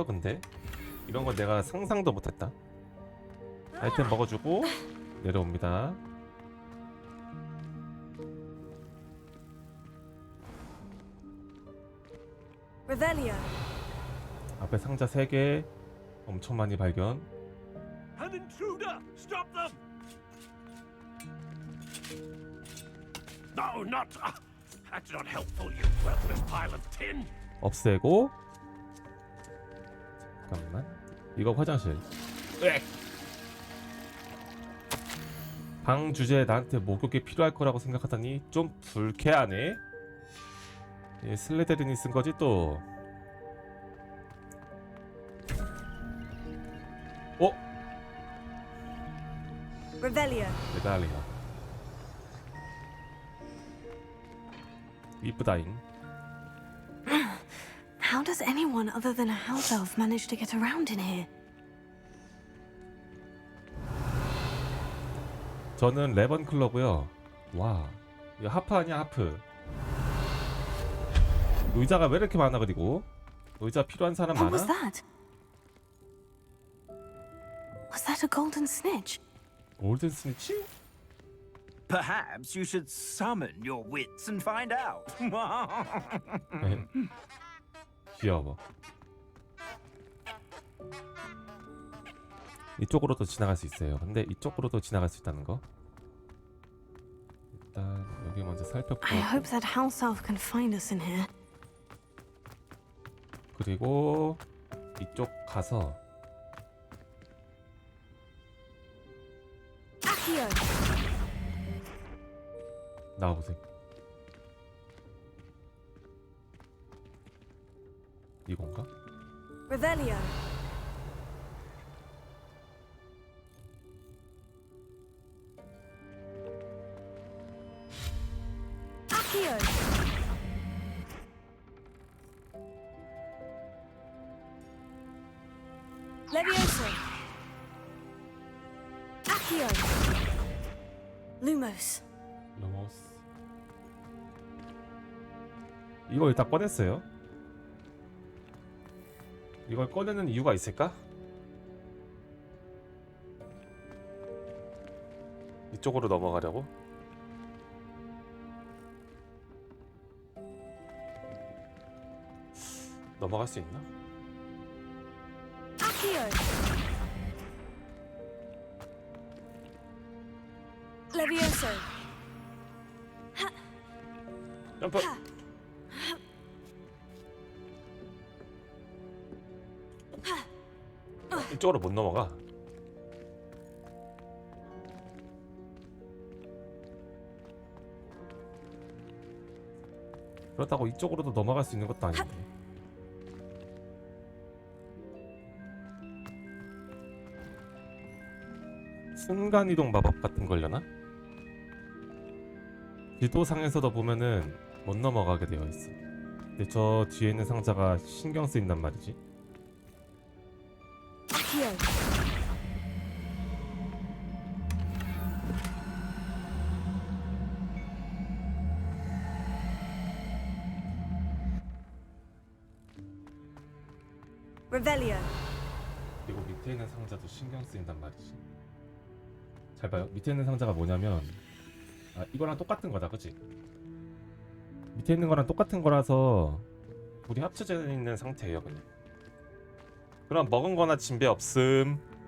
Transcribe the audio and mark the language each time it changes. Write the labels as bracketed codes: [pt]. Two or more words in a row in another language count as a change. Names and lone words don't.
[ko] 근데 이런 건 내가 상상도 못했다. 아이템 먹어주고 내려옵니다. Revelio. 앞에 상자 3개 엄청 많이 발견. [en] An intruder! Stop them! No, not. That's not helpful, you worthless pile of tin. [ko] 없애고. 잠깐만. 이거 화장실. 으악! 방 주제에 나한테 목욕이 필요할 거라고 생각하다니 좀 불쾌하네. 예, 슬레데린이 쓴 거지 또. Revelio. 메달리아. 이쁘다잉. [en] How does anyone other than a house elf manage to get around in here? [ko] 저는 레번클러고요. 와, 이거 하프 아니야 하프. 의자가 왜 이렇게 많아 그리고? 의자 필요한 사람 [en] What was [ko] 많아? [en] that? Was that a golden snitch? [ko] 골든 스니치? [en] Perhaps you should summon your wits and find out. [ko] 네. 귀여워. 이쪽으로도 지나갈 수 있어요. 근데 이쪽으로도 지나갈 수 있다는 거. 일단 여기 먼저 살펴보고. [en] I hope that house elf can find us in here. [ko] 그리고 이쪽 가서 Accio. 나와보세요. 이건가? Revelio. Accio. Levioso. Accio. Lumos. 로모스. 이거 일단 꺼냈어요. 이걸 꺼내는 이유가 있을까? 이쪽으로 넘어가려고? 넘어갈 수 있나? Accio. Levioso. 점프! 이쪽으로 못 넘어가. 그렇다고 이쪽으로도 넘어갈 수 있는 것도 아닌데. 순간이동 마법 같은 걸려나? 지도상에서도 보면은 못 넘어가게 되어 있어. 근데 저 뒤에 있는 상자가 신경 쓰인단 말이지. Accio. Revelio. 그리고 밑에 있는 상자도 신경 쓰인단 말이지. 잘 봐요. 밑에 있는 상자가 뭐냐면 이거랑 똑같은 거다, 그치? 밑에 있는 거랑 똑같은 거라서 둘이 합쳐져 있는 상태예요, 그냥. 그럼 먹은 거나 진배 없음.